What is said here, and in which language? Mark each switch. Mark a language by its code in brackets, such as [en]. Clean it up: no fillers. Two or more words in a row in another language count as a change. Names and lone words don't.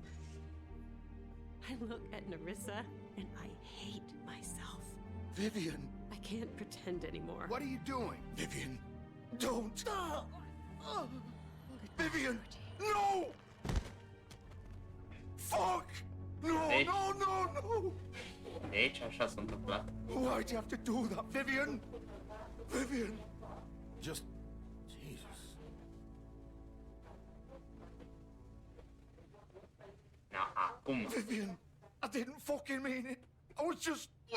[en] I look at Nerissa and I hate myself. Vivian. I can't pretend anymore. What are you doing? Vivian, don't. Vivian, no! Fuck! No, no, no, no! [ro] Deci așa s-a întâmplat. [en] Why'd you have to do that, Vivian? Vivian! Just... Jesus. [ro] Na, acum. [en] Vivian, I didn't fucking mean it. I was just...